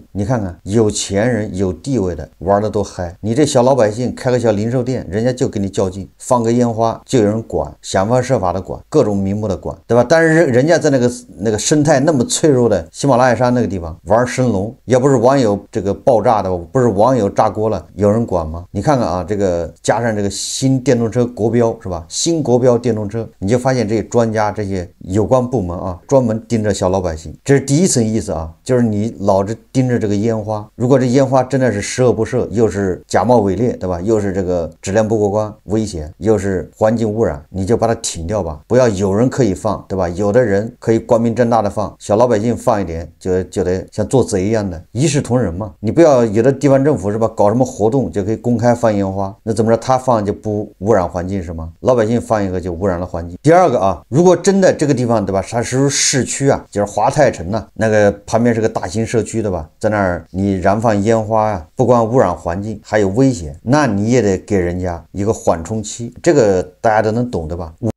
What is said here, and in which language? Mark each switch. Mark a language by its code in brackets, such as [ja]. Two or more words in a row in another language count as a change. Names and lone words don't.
[zh] 你看看有錢人有地位的玩的多嗨，你這小老百姓開個小零售店，人家就跟你較勁，放個煙花就有人管，想方設法的管，各種名目的管，對吧？但是人家在那個生態那麼脆弱的喜馬拉雅山那個地方玩升龍，要不是網友這個爆炸的，不是網友炸鍋了，有人管嗎？你看看啊，这個加上這個新電動車國標是吧？新國標電動車，你就發現這些專家這些有關部門啊，專門盯着小老百姓，這是第一層意思啊，就是你老是盯着這個煙花，如果這煙花真的是十惡不赦，又是假冒偽劣，對吧？又是這個質量不過關，危險，又是環境污染，你就把它停掉吧，不要有人可以放，对吧？有的人可以光明正大的放，小老百姓放一點就得像做賊一樣的，一視同仁嘛。你不要有的地方政府是吧，搞什麼活動就可以公開放煙花，那怎麼着他放就不污染環境是嗎？老百姓放一個就污染了環境。第二個啊，如果真的這個地方對吧，它是市區啊，就是華泰城啊，那個旁邊是個大型社區對吧，在那兒你燃放煙花啊，不光污染環境還有危險，那你也得給人家一個緩衝期，這個大家都能懂的吧？